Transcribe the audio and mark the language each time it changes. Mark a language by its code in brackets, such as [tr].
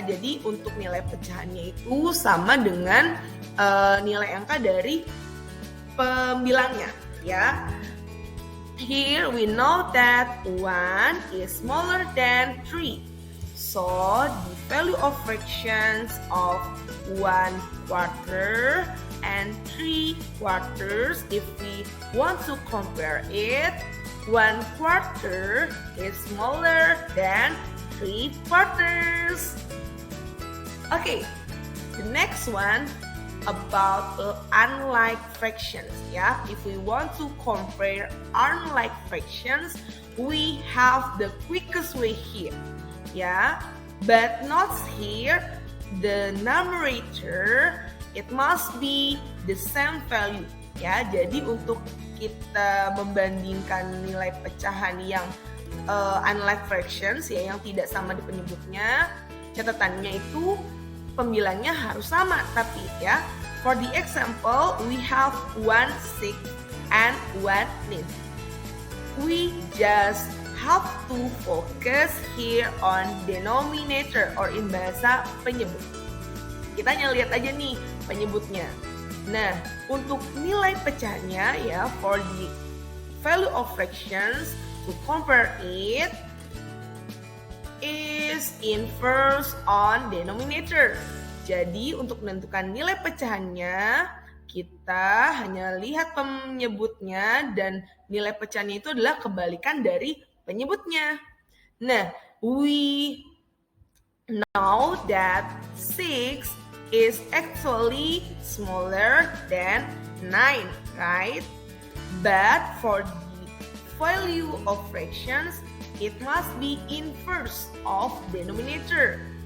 [id] Jadi untuk nilai pecahannya itu sama dengan nilai angka dari pembilangnya, ya. [en] Here we know that 1 is smaller than 3. So the value of fractions of 1/4 and 3/4, if we want to compare it, 1/4 is smaller than 3/4. Okay, the next one about unlike fractions, ya. If we want to compare unlike fractions, we have the quickest way here, ya. But not here. The numerator, it must be the same value, ya. [id] Jadi untuk kita membandingkan nilai pecahan yang unlike fractions, ya, yang tidak sama di penyebutnya, catatannya itu pembilangnya harus sama. Tapi, ya, [en] for the example, we have 1/6 and 1/9. We just have to focus here on denominator or in bahasa penyebut. [id] Kita hanya lihat aja nih penyebutnya. Nah, untuk nilai pecahannya, ya, [en] for the value of fractions, to compare it is inverse on denominator. [id] Jadi untuk menentukan nilai pecahannya, kita hanya lihat penyebutnya dan nilai pecahannya itu adalah kebalikan dari penyebutnya. [en] Nah, we know that 6 is actually smaller than 9, right? But for the value of fractions, it must be inverse of denominator.